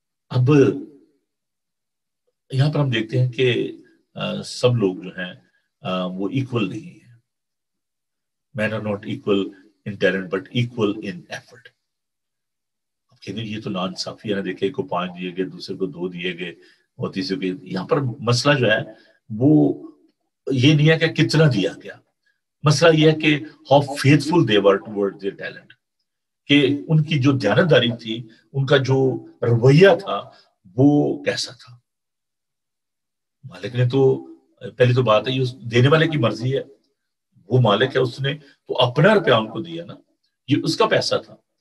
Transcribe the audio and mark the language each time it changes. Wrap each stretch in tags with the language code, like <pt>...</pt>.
<ur>اب یہاں پر ہم دیکھتے ہیں کہ سب لوگ جو ہیں وہ ایکول نہیں ہیں.</ur> <en>Men are not equal in talent but equal in effort.</en> <ur>اب کہتے ہیں یہ تو ناانصافی ہے نا دیکھے ایک کو 5 دیے گئے دوسرے کو 2 دیے گئے اور تیسرے کو. یہاں پر مسئلہ جو ہے وہ یہ نہیں ہے کہ کتنا دیا گیا. مسئلہ یہ ہے کہ</ur> <en>how faithful they were towards their talent.</en> <ur>کہ ان کی جو دیانتداری تھی ان کا جو رویہ تھا وہ کیسا تھا. مالک نے تو پہلی تو بات ہے یہ دینے والے کی مرضی ہے. وہ مالک ہے اس نے تو اپنا روپیہ ان کو دیا نا یہ اس کا پیسہ تھا.</ur>